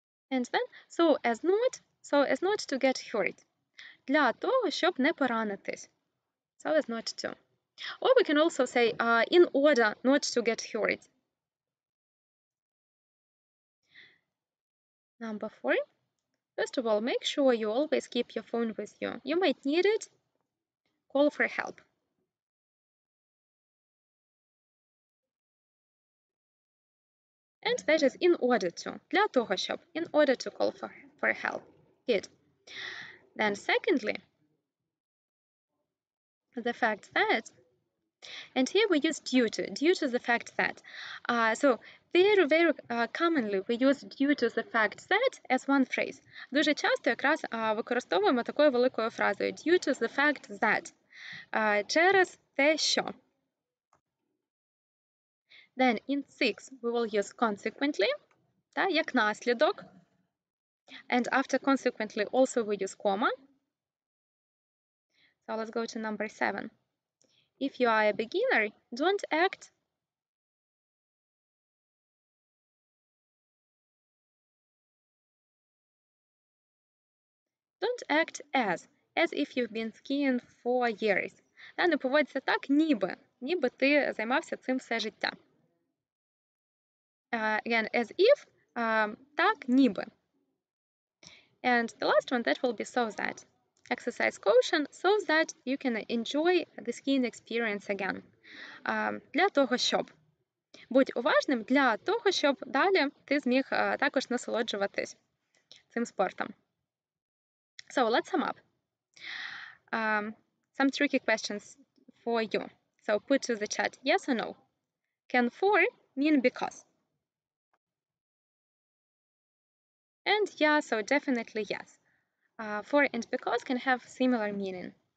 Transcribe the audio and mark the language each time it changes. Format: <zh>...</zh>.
<en>And then, so as not to get hurt.</en> <uk>Для того, щоб не поранитись.</uk> <en>So as not to. Or we can also say, in order not to get hurt. Number 4. First of all, make sure you always keep your phone with you. You might need it. Call for help. And that is in order to.</en> <uk>Для того, щоб.</uk> <en>In order to call for help. Good. Then secondly, the fact that, and here we use due to the fact that. So very, very commonly we use due to the fact that as one phrase.</en> <uk>Дуже часто якраз використовуємо такою великою фразою</uk> <en>due to the fact that.</en> <uk>Через те, що.</uk> <en>Then in 6 we will use consequently,</en> <uk>як наслідок.</uk> <en>And after consequently also we use comma. So let's go to number 7. If you are a beginner, don't act as if you've been skiing for years.</en> <uk>Не поводься так, ніби ти займався цим все життя.</uk> <en>Again, as if,</en> <uk>так, ніби.</uk> <en>And the last one, that will be so that. Exercise caution so that you can enjoy the skiing experience again.</en> <uk>Для того, щоб. Будь уважним для того, щоб далі ти зміг також насолоджуватись цим спортом.</uk> <en>So let's sum up. Some tricky questions for you. So put to the chat yes or no. Can for mean because? And yeah, so definitely yes. For and because can have similar meaning.</en>